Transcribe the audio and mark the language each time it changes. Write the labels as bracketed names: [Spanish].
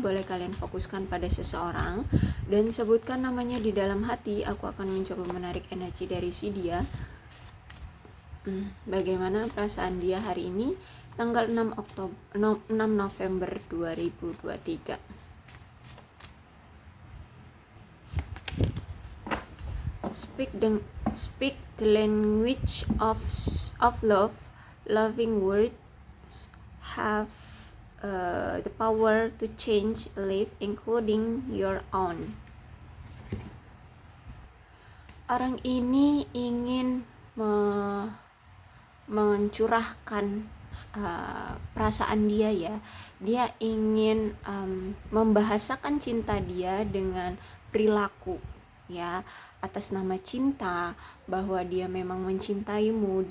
[Indonesian] Boleh kalian fokuskan pada seseorang dan sebutkan namanya di dalam hati. Aku akan mencoba menarik energi dari si dia. Bagaimana perasaan dia hari ini tanggal 6 November 2023. [English] Speak the language of love. Loving words have the power to change a life, including your own. [Indonesian] Orang ini ingin mencurahkan perasaan dia ya. Dia ingin membahasakan cinta dia dengan perilaku ya, atas nama cinta, bahwa dia memang mencintaimu.